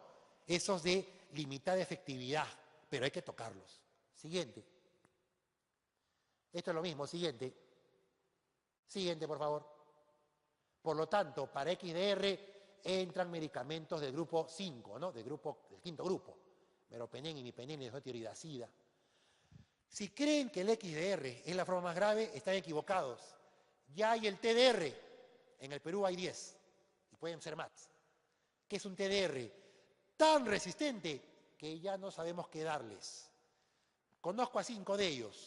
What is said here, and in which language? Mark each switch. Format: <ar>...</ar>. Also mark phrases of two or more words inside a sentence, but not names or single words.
<es>Esos de limitada efectividad, pero hay que tocarlos. Siguiente. Esto es lo mismo. Siguiente. Siguiente, por favor. Por lo tanto, para XDR entran medicamentos del grupo 5, ¿no? Del quinto grupo. Meropenem, imipenem, tiroidazida. Si creen que el XDR es la forma más grave, están equivocados. Ya hay el TDR. En el Perú hay 10. Y pueden ser más. ¿Qué es un TDR? Tan resistente que ya no sabemos qué darles. Conozco a 5 de ellos.</es>